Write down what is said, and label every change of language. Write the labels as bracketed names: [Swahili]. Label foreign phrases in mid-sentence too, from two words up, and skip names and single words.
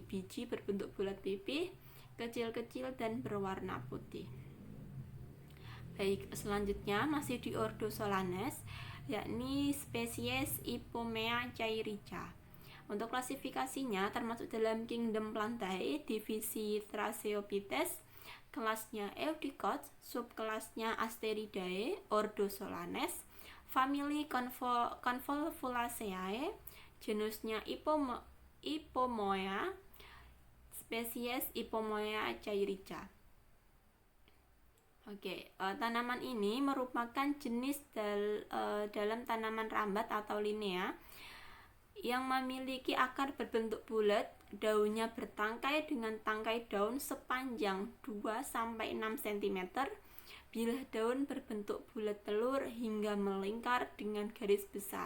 [Indonesian] Biji berbentuk bulat pipih, kecil-kecil dan berwarna putih. Baik, selanjutnya masih di ordo Solanes, yakni spesies Ipomea cairica. Untuk klasifikasinya termasuk dalam kingdom Plantae, divisi Thraseophytes, kelasnya Eudicots, subkelasnya Asteridae, ordo Solanes, famili Convolvulaceae, genusnya Ipomoea, spesies Ipomea cairica. Oke, tanaman ini merupakan jenis dalam tanaman rambat atau linea yang memiliki akar berbentuk bulat, daunnya bertangkai dengan tangkai daun sepanjang 2-6 cm, bilah daun berbentuk bulat telur hingga melingkar dengan garis besar.